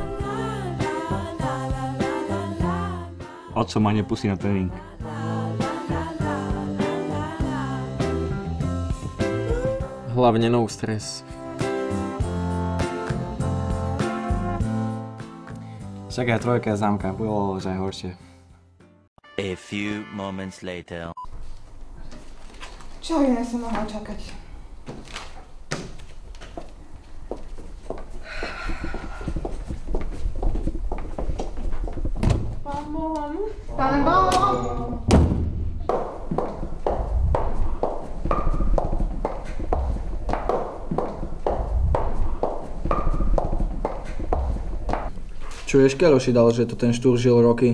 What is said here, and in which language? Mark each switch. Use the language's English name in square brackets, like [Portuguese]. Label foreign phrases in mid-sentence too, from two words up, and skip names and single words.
[Slovak] Otco ma nepustí na tréning. Hlavne no stres. Čakaj, trojka zámka, bolo už aj horšie. [English] A few moments later. [Slovak] Čo iné som mohla čakať? Pán Boh! Pán Boh! Čuješ, Keloši dal, že to ten štúr žil roky?